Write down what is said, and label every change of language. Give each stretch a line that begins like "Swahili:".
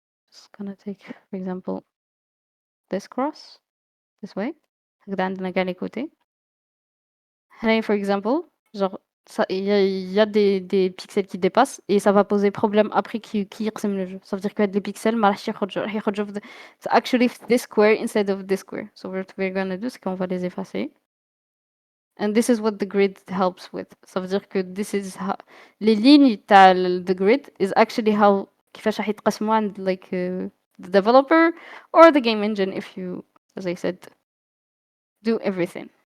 English: Just gonna take, for example, this cross, this way.
Arabic: هكذا عندنا كاع لي كوتي.
French: هنايا
English: for example,
French: genre, il y a des pixels qui dépassent et ça va poser problème après qui يقسم le jeu. Ça veut dire que هاد les pixels
Arabic: ما راحش يخرجوا, راح يخرجوا
English: it's actually this square
French: instead of this square.
English: So what we're gonna do,
French: c'est qu'on va les effacer.
English: And this is what the grid helps with.
French: Ça veut dire que
English: this is how les lignes تاع the grid is actually how
Arabic: كيفاش راح يتقسموا عند
English: like the developer or the game engine if you, as I said, do everything.